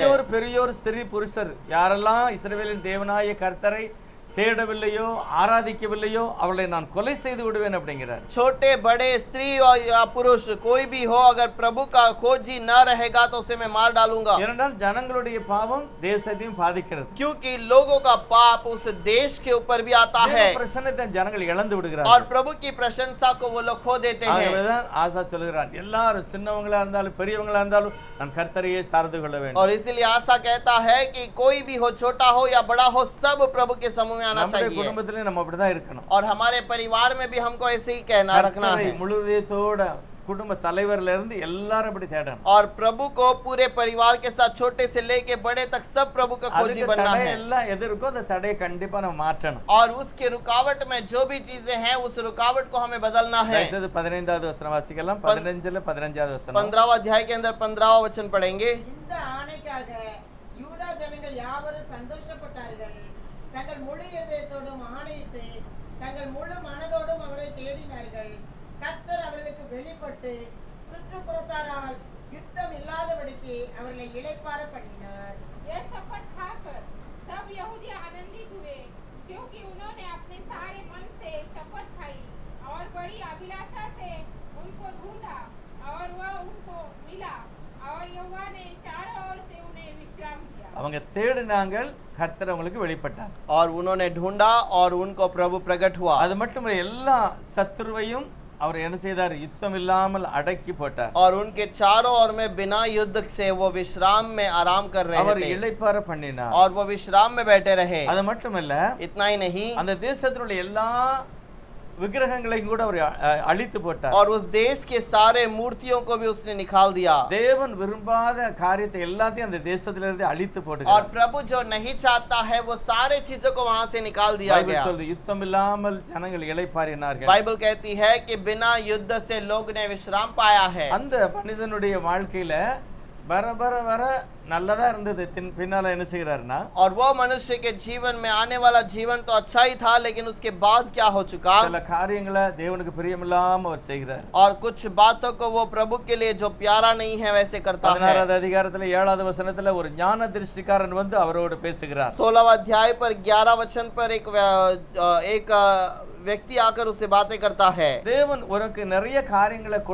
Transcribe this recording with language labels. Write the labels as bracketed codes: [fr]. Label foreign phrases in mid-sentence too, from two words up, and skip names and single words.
[ta] சிறியோர் பெரியோர் ஸ்திரீ புருஷர் யாரெல்லாம் இஸ்ரவேலின் தேவனாய கர்த்தரை தேடவில்லையோ ஆராதிக்கவில்லையோ அவளை நான் கொலை செய்து விடுவேன் அப்படிங்கிறார். [hi] छोटे बड़े स्त्री और या पुरुष कोई भी हो, अगर प्रभु का खोजी न रहेगा तो उसे मैं मार डालूंगा। [ta] ஏனென்றால் ஜனங்களுடைய பாவம் தேசத்தையும் பாதிக்கிறது. [hi] क्योंकि लोगों का पाप उस देश के ऊपर भी आता है, [ta] தேவ பிரசன்னத்தை ஜனங்கள் இழந்து [hi] और [ta] விடுகிறார்கள். [hi] प्रभु की प्रशंसा को वो लोग खो देते हैं। [ta] ஆகவேதான் ஆசா சொல்கிறான், எல்லாரும் சின்னவங்களா இருந்தாலும் பெரியவங்களா இருந்தாலும் நான் கர்த்தரையே சார்ந்து கொள்ள வேண்டும். [hi] और इसीलिए आशा कहता है कि कोई भी हो, छोटा हो या बड़ा हो, सब प्रभु के समूह में आना [ta] நம்முடைய [hi] चाहिए। [ta] குடும்பத்திலே நம்ம அப்படிதான் இருக்கணும். [hi] और हमारे परिवार में भी हमको ऐसे ही कहना रखना [ta] கர்த்தரை [hi] है, [ta] முழு இதயத்தோட குடும்ப தலைவர்ல இருந்து எல்லாரும் அப்படி தேடணும். [hi] और प्रभु को पूरे परिवार के साथ, छोटे से लेके बड़े तक, सब प्रभु का खोजी [ta] அதுக்கு [hi] बनना [ta] தடை [hi] है। [ta] எல்லாம் எது இருக்கோ அந்த தடையை கண்டிப்பா நம்ம மாற்றணும். [hi] और उसके रुकावट में जो भी चीजें हैं, उस रुकावट को हमें बदलना है। [ta] தயவுசெய்து 15வது வசனம் வாசிக்கலாம். 15வது வசனம். [hi] 15वां अध्याय के अंदर 15वां वचन पढ़ेंगे। [ta] இந்த ஆணைக்காக யூதா ஜனங்கள் யாவரும் சந்தோஷப்பட்டார்கள். தங்கள் முழு இதயத்தோடும் ஆணையிட்டு தங்கள் முழு மனதோடும் அவரை தேடினார்கள். கர்த்தர் அவர்களுக்கு வெளிப்பட்டு சுற்றுப்புறத்தாரால் யுத்தம் இல்லாதபடிக்கு அவர்களை இளைப்பாற பண்ணினார். [hi] यह शपथ खाकर सब यहूदी आनंदित हुए, क्योंकि उन्होंने अपने सारे मन से शपथ खाई और बड़ी अभिलाषा से उनको ढूंढा, और वह उनको मिला, और यहोवा ने चारों ओर से उन्हें विश्राम दिया। [ta] அவங்க தேடினாங்கள், கர்த்தர் அவங்களுக்கு வெளிப்பட்டார். [hi] और उन्होंने ढूंढा और उनको प्रभु प्रकट हुआ। [ta] அது மட்டும் எல்லா சத்துருவையும் அவர் என்ன செய்தார், யுத்தம் இல்லாமல் அடக்கி போட்டார். [hi] और उनके चारों ओर में बिना युद्ध से वो विश्राम में आराम कर रहे [ta] அவர் [hi] थे, [ta] இளைப்பாற பண்ணினார். [hi] और वो विश्राम में बैठे रहे। [ta] அது மட்டுமல்ல, [hi] इतना ही नहीं, [ta] அந்த தேசத்தில் உள்ள எல்லா விக்கிரகங்களையும் கூட அவர் அழித்து போட்டார். [hi] और उस देश के सारे मूर्तियों को भी उसने निकाल दिया। [ta] தேவன் விரும்பாத காரியத்தை எல்லாத்தையும் அந்த தேசத்திலிருந்து அழித்து [hi] और [ta] போடுகிறார். [hi] प्रभु जो नहीं चाहता है वो सारे चीजों को वहां से निकाल दिया [ta] பைபிள் [hi] गया। [ta] சொல்லுது, யுத்தம் இல்லாமல் ஜனங்கள் இளைப்பாறினார்கள். [hi] बाइबल कहती है कि बिना युद्ध से लोग ने विश्राम पाया है। [ta] அந்த மனிதனுடைய வாழ்க்கையில வர வர வர நல்லதா இருந்தது. பின்னால என்ன செய்கிறாருன்னா, [hi] और वो मनुष्य के जीवन में आने वाला जीवन तो अच्छा ही था, लेकिन उसके बाद क्या हो चुका, [ta] சில காரியங்களை தேவனுக்கு பிரியமில்லாம அவர் செய்கிறார். [hi] और कुछ बातों को वो प्रभु के लिए जो प्यारा नहीं है वैसे करता है। [ta] 16வது அதிகாரத்துல 7வது வசனத்துல ஒரு ஞான திருஷ்டிக்காரன் வந்து அவரோடு பேசுகிறார். [hi] 16वां अध्याय पर 11 वचन पर एक व्यक्ति आकर उससे बातें करता है। [ta] தேவன் உனக்கு நிறைய காரியங்களை கொடுத்திருந்தாரு.